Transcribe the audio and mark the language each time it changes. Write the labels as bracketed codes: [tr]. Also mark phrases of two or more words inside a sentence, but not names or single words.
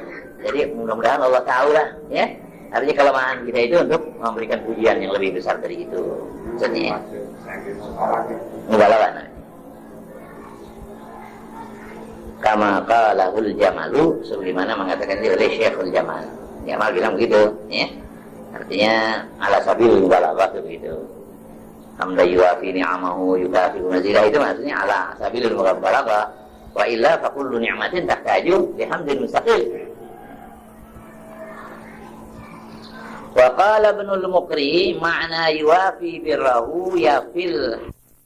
[id] Jadi mudah-mudahan Allah tahu lah, ya. Artinya kelemahan kita itu untuk memberikan pujian yang lebih besar dari itu. Maksudnya, mubalaghah. [ar] كما قاله الجمل, [id] sebagaimana mengatakan dia oleh Syekhul Jamal. Jamal bilang begitu, ya. Artinya [ar] على سبيل المبالغة [id] begitu. [ar] حمدا يوافي نعمه يكافئ مزيده, [id] itu maksudnya [ar] على سبيل المبالغة. وإلا فكل نعمة تحتاج بحمد مستقل. وقال ابن المقري معنى يوافي بره يفي